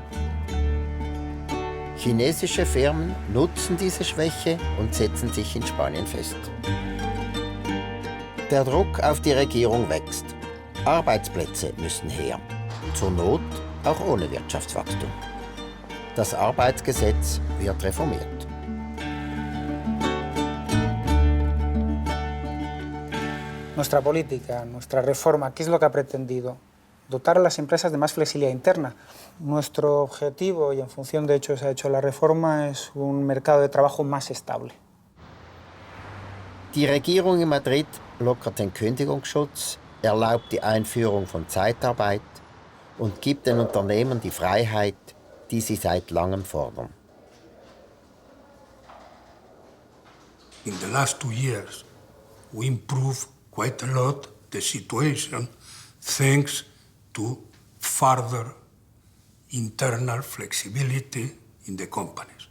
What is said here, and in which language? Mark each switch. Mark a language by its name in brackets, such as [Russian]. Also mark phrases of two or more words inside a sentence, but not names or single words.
[German] Chinesische Firmen nutzen diese Schwäche und setzen sich in Spanien fest. Der Druck auf die Regierung wächst. Arbeitsplätze müssen her. Zur Not auch ohne Wirtschaftswachstum. Das Arbeitsgesetz wird reformiert. [Spanish] Nuestra política, nuestra reforma, ¿qué es lo que ha pretendido? Dotar a las empresas de más flexibilidad interna. Nuestro objetivo, y en función de hecho se ha hecho la reforma, es un mercado de trabajo más estable. [German] Die Regierung in Madrid lockert den Kündigungsschutz, erlaubt die Einführung von Zeitarbeit und gibt den Unternehmen die Freiheit, die sie seit langem fordern. [English] In the last 2 years, we improved quite a lot the situation thanks to further internal flexibility in the companies.